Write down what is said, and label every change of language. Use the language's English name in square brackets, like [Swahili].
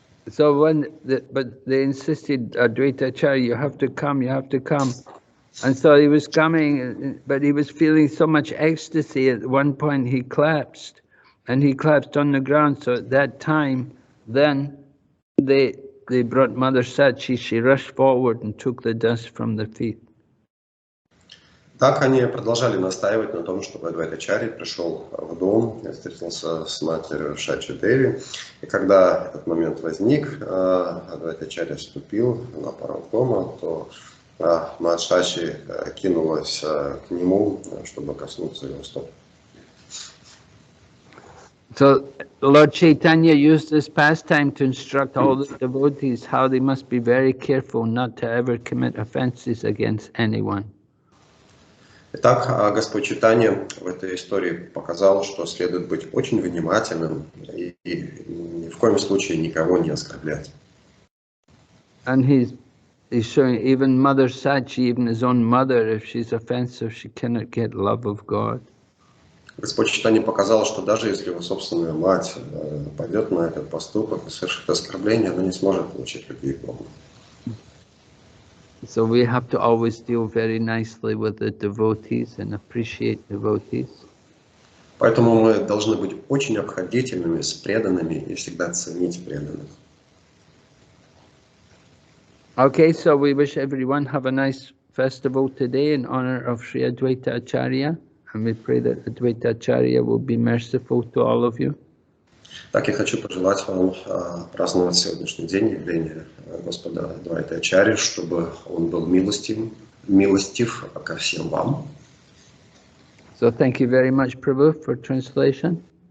[English] So but they insisted, Advaita Acharya, you have to come, you have to come. And so he was coming, but he was feeling so much ecstasy. At one point he collapsed, and he collapsed on the ground. So at that time, then they brought Mother Sachi. She rushed forward and took the dust from the feet. [Russian] Так они продолжали настаивать на том, чтобы Адвайтачарья пришел в дом, встретился с матерью Шачи Деви. И когда этот момент возник, Адвайтачарья вступил на порог дома, то мать Шачи кинулась к нему, чтобы коснуться его стоп. [English] So Lord Chaitanya used this pastime to instruct all the devotees how they must be very careful not to ever commit offenses against anyone. [Russian] Итак, Господь Чайтанья в этой истории показал, что следует быть очень внимательным и ни в коем случае никого не оскорблять. [English] And he's showing even Mother Sachi, even his own mother, if she's offensive, she cannot get love of God. [Russian] Господь Чайтанья показал, что даже если его собственная мать пойдет на этот поступок и совершит оскорбление, она не сможет получить любви Бога. [English] So we have to always deal very nicely with the devotees and appreciate devotees. [Russian] Поэтому мы должны быть очень обходительными с преданными и всегда ценить преданных. [English] Okay, so we wish everyone have a nice festival today in honor of Sri Advaita Acharya, and we pray that Advaita Acharya will be merciful to all of you. [Russian] Так я хочу пожелать вам праздновать сегодняшний день явления Господа Адвайта Ачарьи, чтобы он был милостив ко всем вам. [English] So thank you very much, Prabhu, for translation.